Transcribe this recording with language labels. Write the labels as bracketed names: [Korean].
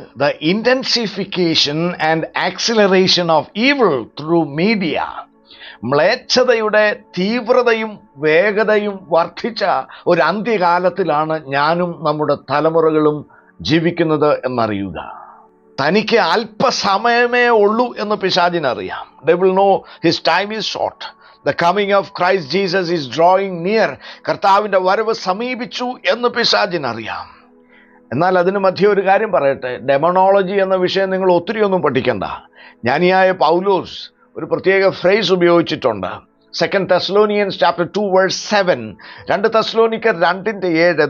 [English] The intensification and acceleration of evil through media. [Malayalam] മ്ലേച്ഛതയുടെ തീവ്രതയും വേഗതയും വർദ്ധിച്ച ഒരു അന്ത്യകാലത്തിലാണ് ഞാനും നമ്മുടെ തലമുറകളും ജീവിക്കുന്നത് എന്നറിയുക. തനിക്ക് അല്പസമയമേ ഉള്ളൂ എന്ന് പിശാചിനറിയാം. [English] They will know his time is short. The coming of Christ Jesus is drawing near. [Malayalam] കർത്താവിൻ്റെ വരവ് സമീപിച്ചു എന്ന് പിശാചിനറിയാം. എന്നാൽ അതിന് മധ്യ ഒരു കാര്യം പറയട്ടെ. ഡെമണോളജി എന്ന വിഷയം നിങ്ങൾ ഒത്തിരിയൊന്നും പഠിക്കണ്ട. ജ്ഞാനിയായ പൗലോസ് ഒരു പ്രത്യേക ഫ്രേസ് ഉപയോഗിച്ചിട്ടുണ്ട്. [English] 2 Thessalonians chapter 2 verse 7. 2 തെസ്സലോനിക്കർ 2:7.